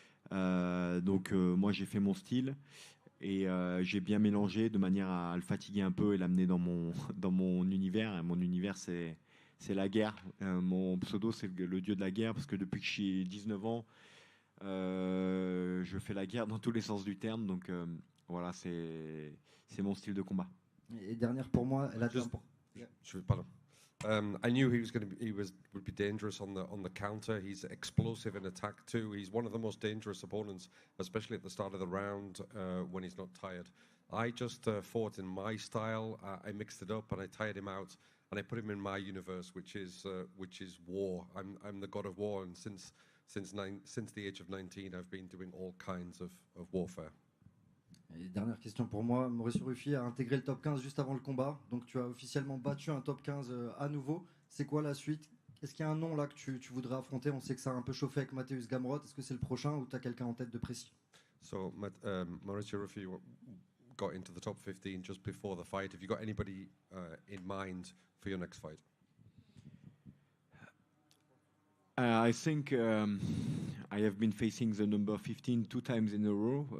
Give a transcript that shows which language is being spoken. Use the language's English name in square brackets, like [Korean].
[French] Donc moi j'ai fait mon style et j'ai bien mélangé de manière à le fatiguer un peu et l'amener dans mon univers. Et mon univers c'est la guerre. Mon pseudo c'est le dieu de la guerre parce que depuis que j'ai 19 ans, je fais la guerre dans tous les sens du terme. Donc voilà, c'est mon style de combat. Et dernière pour moi, elle a Pardon. [English] I knew would be dangerous on the counter. He's explosive in attack too. He's one of the most dangerous opponents, especially at the start of the round when he's not tired. I just fought in my style. I mixed it up and I tired him out and I put him in my universe, which is war. I'm the god of war, and since the age of 19, I've been doing all kinds of warfare. [French] Et dernière question pour moi, Mauricio Ruffi a intégré le top 15 juste avant le combat, donc tu as officiellement battu un top 15 à nouveau. C'est quoi la suite? Est-ce qu'il y a un nom là que tu voudrais affronter? On sait que ça a un peu chauffé avec Mateusz Gamrot. Est-ce que c'est le prochain ou tu as quelqu'un en tête de précis? [English] So Mauricio Ruffi got into the top 15 just before the fight. Have you got anybody in mind for your next fight? I think I have been facing the number 15 2 times in a row.